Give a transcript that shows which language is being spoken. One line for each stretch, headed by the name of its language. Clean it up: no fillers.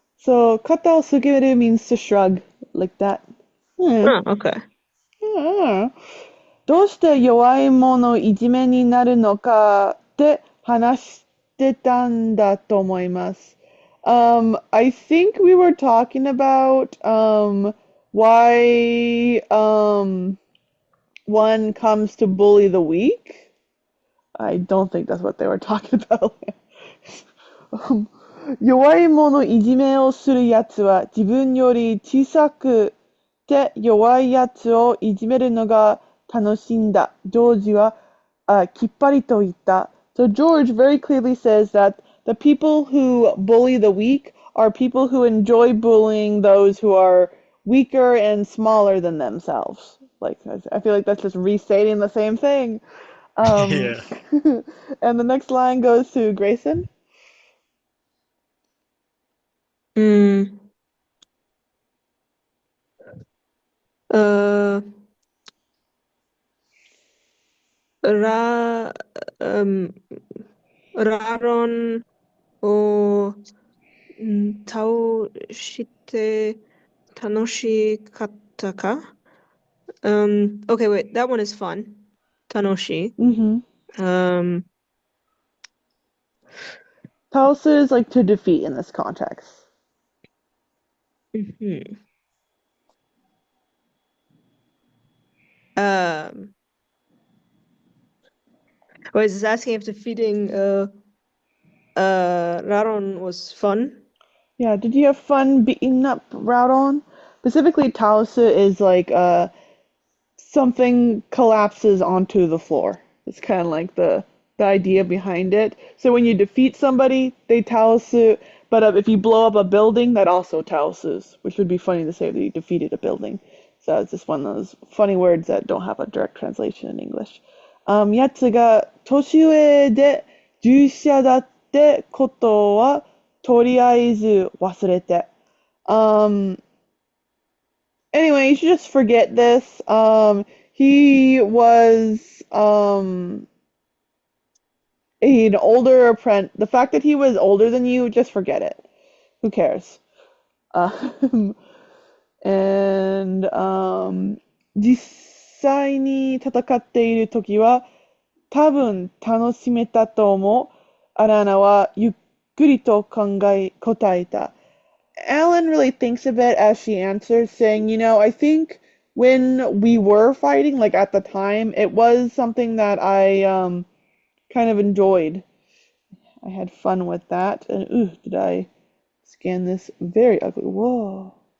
English: So, kata o sugeru means to shrug, like that. Oh, okay.
Japanese: どうして弱い者いじめになるのかって話してたんだと思います。
English: I think we were talking about why one comes to bully the weak. I don't think that's what they were talking about.
Japanese: 弱い者いじめをするやつは自分より小さくて弱いやつをいじめるのが楽しいんだ。ジョージはきっぱりと言った。
English: So George very clearly says that the people who bully the weak are people who enjoy bullying those who are weaker and smaller than themselves. Like I feel like that's just restating the same thing. Um, Yeah. and the next line goes to Grayson. うん。
Japanese: Uh, ラ、うん、ラロンを倒して楽しかったか
English: Okay, wait, that one is fun.
Japanese: 楽しい。 Mm-hmm. Um,
English: Talsu is like to defeat in this context. mhm. Um, wait, is this asking if defeating Raron was fun? Yeah, did you have fun beating up Groudon? Specifically, Talsu is like something collapses onto the floor. It's kind of like the idea behind it. So when you defeat somebody, they Talsu, but if you blow up a building, that also Talsus, which would be funny to say that you defeated a building. So it's just one of those funny words that don't have a direct translation in English.
Japanese: やつが年上で従者だってことはとりあえず忘れて。
English: Um, anyway, you should just forget this. He was an older apprentice. The fact that he was older than you, just forget it. Who cares? Um, and
Japanese: 実際に戦っているときは多分楽しめたと思う。アラナはゆっくりと答えた。
English: Alan really thinks of it as she answers, saying, I think when we were fighting, like at the time, it was something that I kind of enjoyed. I had fun with that. And ooh, did I scan this? Very ugly. Whoa.